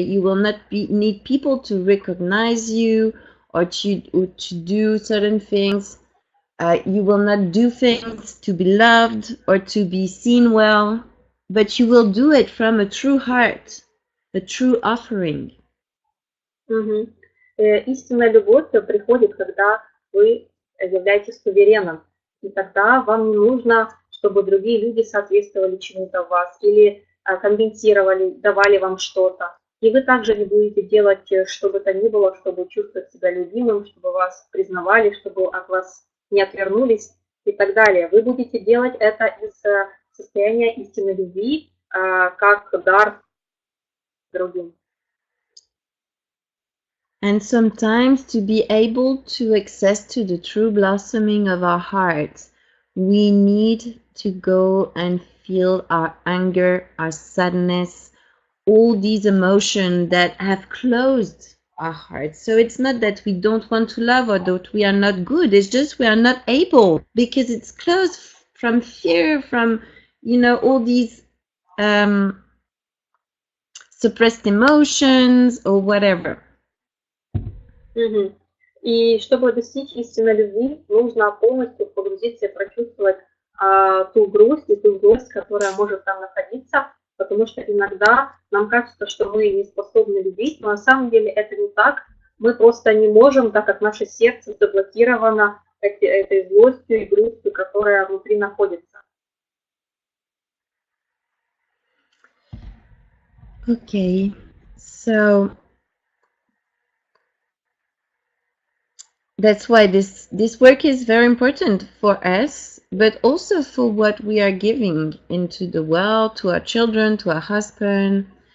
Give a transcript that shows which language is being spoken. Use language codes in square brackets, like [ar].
[en] You will not need people to recognize you or to do certain things. You will not do things to be loved or to be seen well. But you will do it from a true heart, a true offering. [ru] Истинная любовь приходит, когда вы являетесь сувереном. И тогда вам не нужно, чтобы другие люди соответствовали чему-то в вас или компенсировали, давали вам что-то. И вы также не будете делать что бы то ни было, чтобы чувствовать себя любимым, чтобы вас признавали, чтобы от вас не отвернулись и так далее. Вы будете делать это из состояния истинной любви, как дар другим. [en] And sometimes to be able to access to the true blossoming of our hearts, we need to go and feel our anger, our sadness, all these emotions that have closed our hearts. So it's not that we don't want to love or that we are not good. It's just we are not able because it's closed from fear, from, all these suppressed emotions or whatever. Мгм. [ru] И чтобы достичь истинной любви, нужно полностью погрузиться и прочувствовать ту грусть и ту злость, которая может там находиться, потому что иногда нам кажется, что мы не способны любить, но на самом деле это не так. Мы просто не можем, так как наше сердце заблокировано этой злостью и грустью, которая внутри находится. [en] Okay, so that's why this work is very important for us, but also for what we are giving into the world, to our children, to our husband.